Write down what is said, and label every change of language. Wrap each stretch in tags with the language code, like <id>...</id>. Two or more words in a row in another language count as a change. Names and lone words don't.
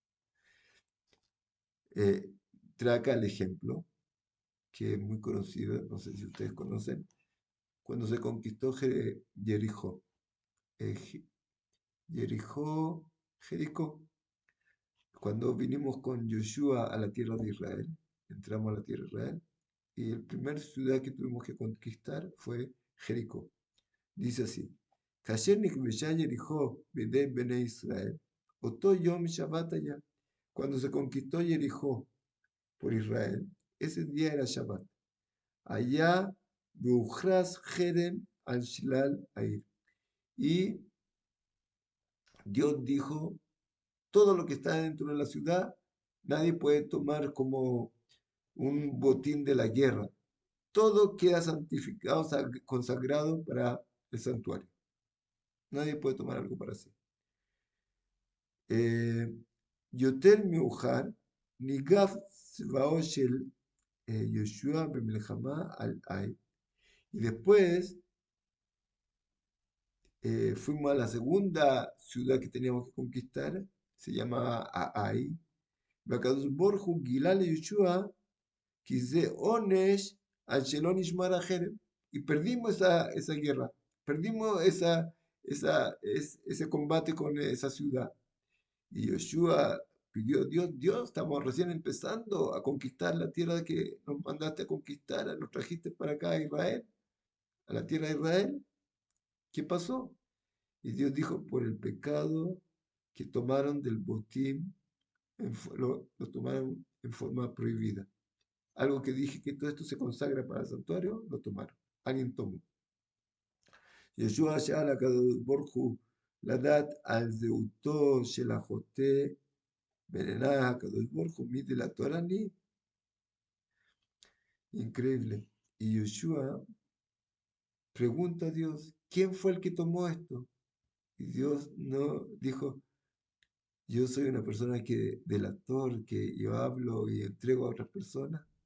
<es>Eh, Trae acá el ejemplo, que es muy conocido, no sé si ustedes conocen, cuando se conquistó Jericó. Eh, Jericó, Jericó, cuando vinimos con Joshua a la tierra de Israel, entramos a la tierra de Israel, y la primera ciudad que tuvimos que conquistar fue Jericó. Dice así,</es> <he>כאשר נכבשה יריחו בידי בני ישראל, אותו יום שבת היה.</he> <es>Cuando se conquistó Jericó por Israel, ese día era Shabbat. Allá,</es> <he>והוכרז חרם על שלל העיר.</he> <es>Y Dios dijo, todo lo que está dentro de la ciudad, nadie puede tomar como un botín de la guerra. Todo queda santificado, consagrado para el santuario. Nadie puede tomar algo para sí.</es> <he>יותר מאוחר ניגף צבאו של יהושע במלחמה al Ai.</he> <es>Y después fuimos a la segunda ciudad que teníamos que conquistar, se llamaba Ai.</es> <he>והקדוש ברוך הוא גילה ליהושע כי זה עונש על שלא נשמר החרם.</he> <es>Y perdimos esa guerra, perdimos ese combate con esa ciudad. Y Yoshua pidió, Dios, estamos recién empezando a conquistar la tierra que nos mandaste a conquistar, nos trajiste para acá a Israel, a la tierra de Israel. ¿Qué pasó? Y Dios dijo, por el pecado que tomaron del botín, lo tomaron en forma prohibida. Algo que dije que todo esto se consagra para el santuario, lo tomaron. Alguien tomó.</es> <he>יהושע שאל הקדוש ברוך הוא לדעת על זהותו של החוטא בעיני הקדוש ברוך הוא מי דלתור אני.</he> <es>Increíble. Y Yoshua pregunta a Dios, ¿quién fue el que tomó esto? Y Dios no dijo, yo soy una persona que delator, que yo hablo y entrego a otras personas.</es>